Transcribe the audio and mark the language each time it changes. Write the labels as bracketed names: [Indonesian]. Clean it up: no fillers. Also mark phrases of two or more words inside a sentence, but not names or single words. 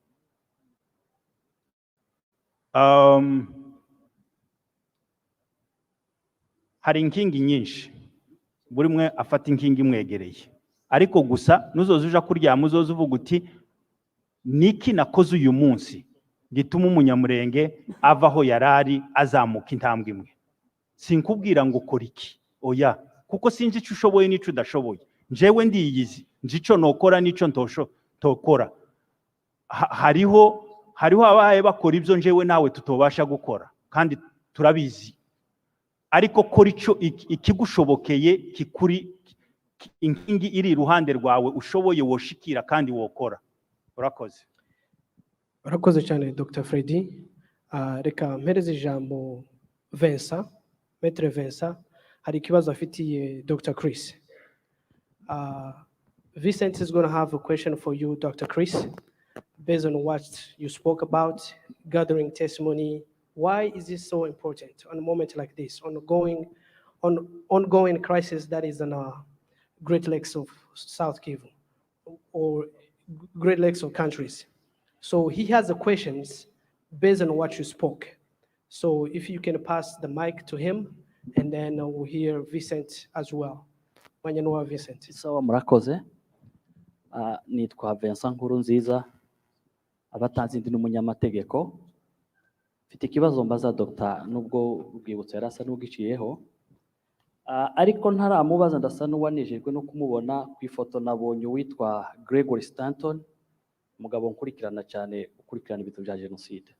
[Kinyarwanda] Hari inkingi nyinshi, buri mwe afata inkingi imwegereye, ariko gusa nuzoza uja kuryama uzoza uvuga uti niki nakoze uyu munsi gituma umunyamurenge avaho yarari azamuka intambwe imwe. Sinkubwira ngo ukora iki, oya, kuko sinzi icyo ushoboye n'ico udashoboye. Njewe ndiyizi, nzi ico nokora n'ico ntokora. Hariho abahaye bakora ibyo njewe nawe tutobasha gukora, kandi turabizi. Ariko kora ico ikigushobokeye kikuri inkingi iri iruhande rwawe ushoboye woshikira kandi wokora. Urakoze. Urakoze cyane Dr. Freddy. Reka mpereze ijambo Vincent, Maître Vincent, hari ikibazo afitiye Dr. Chris. [English] Vincent is going to have a question for you, Dr. Chris, based on what you spoke about, gathering testimony. Why is this so important on a moment like this, ongoing crisis that is in Great Lakes of South Kivu or Great Lakes of countries? So he has the questions based on what you spoke. So if you can pass the mic to him, and then we'll hear Vincent as well. [Kinyarwanda] Manyanwa Vincent. Sawa, murakoze. Nitwa Vincent Nkurunziza, abatanzi ndi n'umunyamategeko. Mfite ikibazo mbaza Dr. nubwo ubwibutso yarasa n'ugiciyeho. Ariko ntaramubaza ndasa n'uwanejejwe no kumubona ku ifoto nabonye witwa Gregory Stanton, umugabo nkurikirana cyane ukurikirana ibintu bya jenoside.